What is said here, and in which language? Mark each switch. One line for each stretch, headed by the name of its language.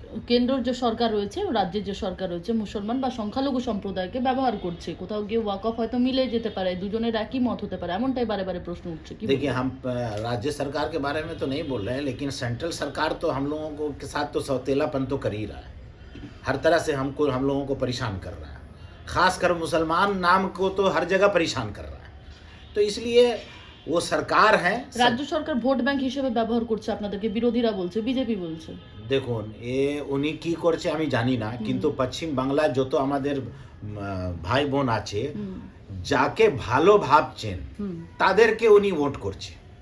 Bangla: কেন্দ্রের যে সরকার রয়েছে, রাজ্যের যে সরকার রয়েছে, মুসলমান বা সংখ্যালঘু সম্প্রদায়কে ব্যবহার করছে, কোথাও গিয়ে ওয়াকফ হয়তো মিলে যেতে পারে, দুজনের একই মত হতে পারে, এমনটাই বারে বারে প্রশ্ন উঠছে, কি
Hindi: देखिए, हम राज्य सरकार के बारे में तो नहीं बोल रहे हैं, लेकिन सेंट्रल सरकार तो हम लोगों को के साथ तो सौतेलापन तो कर ही रहा है, हर तरह से हम लोगों को परेशान कर रहा है, खासकर मुसलमान नाम को तो हर जगह परेशान कर रहा है। तो इसलिए वो सरकार है,
Bangla: রাজ্য সরকার ভোট ব্যাংক হিসেবে ব্যবহার করছে আপনাদেরকে, বিরোধীরা বলছে, বিজেপি বলছে। দেখুন, উনি কি করছে আমি জানি না, কিন্তু পশ্চিম বাংলায় যত আমাদের ভাই বোন আছে, যাকে ভালো ভাবছেন তাদেরকে উনি ভোট করছে।